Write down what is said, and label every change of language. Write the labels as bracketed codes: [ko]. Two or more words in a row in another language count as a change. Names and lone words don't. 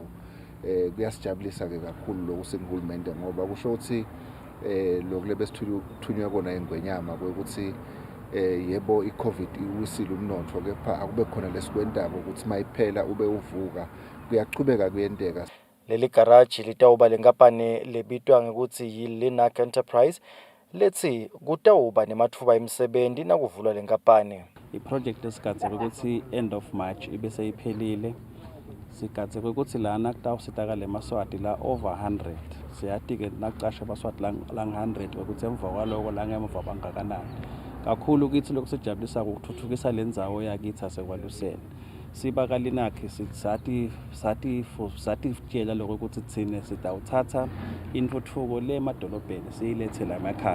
[ss] Kuyasijabulisa ke kakhulu lokusingihulumende ngoba kusho ukuthi lokulebe sithunywe kona ingwenyama ukuthi yebo iCovid iwisile umnotho kepha akube khona lesikwentako ukuthi mayiphela ube uvuka kuyaqhubeka kuyenteka. Leli garaji litawuba lenkampani lebitwa ngekuthi yi-Linek Enterprise lethi kutawuba nemathuba emsebenti nakuvulwa lenkampani. I-project esigadze ukuthi [en] end of March [ss] ibe seyiphelile. Sigadze ukuthi lana kutawusitakala emaswati la over 100. Siyati ke nakucasha abaswati la 100 ukuthi emva kwaloko la ngemuva bangakanani. Kakhulu kithi lokusijabulisa ukuthuthukisa lendzawo yakithi asekwaluseni. Siba Linek sathi tshela lokho ukuthi thine sitawuthatha intuthuko le emadolobheni siyilethela emakhaya.